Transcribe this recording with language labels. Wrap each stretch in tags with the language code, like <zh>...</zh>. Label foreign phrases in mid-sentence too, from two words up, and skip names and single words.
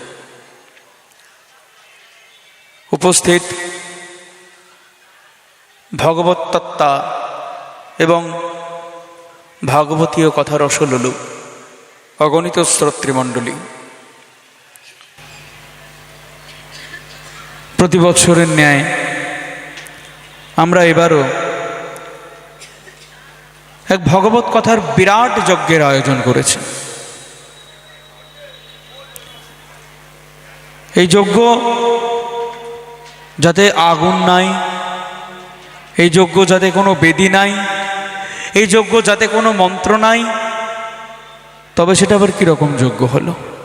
<bn>উপস্থিত ভগবত তত্তা এবং ভাগবতীয় কথা রসলোলু অগণিত শ্রোতৃমণ্ডলী, প্রতি বছরের ন্যায় আমরা এবারো এক ভগবত কথার বিরাট যজ্ঞের আয়োজন করেছি। এই যজ্ঞ যাতে আগুন নাই, এই যজ্ঞ যাতে কোনো বেদী নাই, এই যজ্ঞ যাতে কোনো মন্ত্র নাই, তবে সেটা আবার কীরকম যজ্ঞ হলো?</bn>